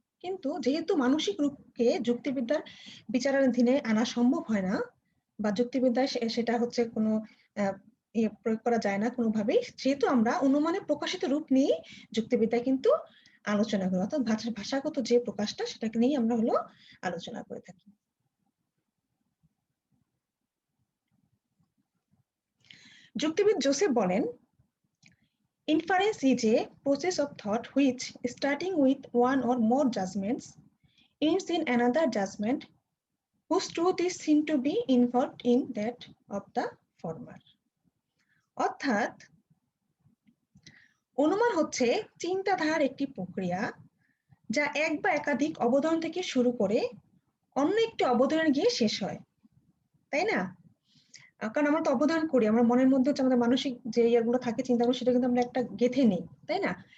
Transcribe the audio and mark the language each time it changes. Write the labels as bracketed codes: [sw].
[bn] কিন্তু যেহেতু মানসিক রূপকে যুক্তিবিদ্যার বিচারাধীনে আনা সম্ভব হয় না, বা যুক্তিবিদ্যায় সেটা হচ্ছে কোনো প্রয়োগ করা যায় না কোনোভাবেই, যেহেতু আমরা অনুমানে প্রকাশিত রূপ নিয়ে যুক্তিবিদ্যায় কিন্তু আলোচনা করি, অর্থাৎ ভাষাগত যে প্রকাশটা সেটাকে নিয়ে আমরা হলো আলোচনা করে থাকি। যুক্তিবিদ জোসেফ বলেন, [en] inference is a process of thought which, starting with one or more judgments, ends in another judgment whose truth is seen to be involved in that of the former. [bn] অর্থাৎ অনুমান হচ্ছে চিন্তাধারার একটি প্রক্রিয়া, যা এক বা একাধিক অবধারণ থেকে শুরু করে অন্য একটি অবধারণে গিয়ে শেষ হয়, তাই না? কারণ আমরা তো অবধারণ করি, আমার মনের মধ্যে হচ্ছে আমাদের মানসিক যে ইয়েগুলো থাকে, চিন্তাগুলো, সেটা কিন্তু আমরা একটা গেঁথে নিই, তাই না?